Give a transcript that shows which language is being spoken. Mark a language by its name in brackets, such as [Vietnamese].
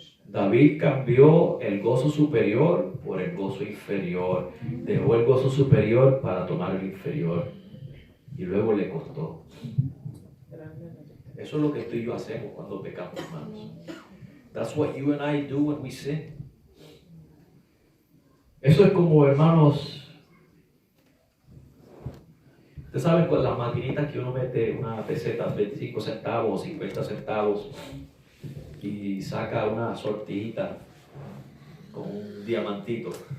[Spanish] David cambió el gozo superior por el gozo inferior. Dejó el gozo superior para tomar el inferior. Y luego le costó. Eso es lo que tú y yo hacemos cuando pecamos, hermanos. [English] That's what you and I do when we sin. [Spanish] Eso es como, hermanos, ustedes saben con las maquinitas que uno mete una peseta, 25 centavos, 50 centavos, y saca una sortijita con un diamantito.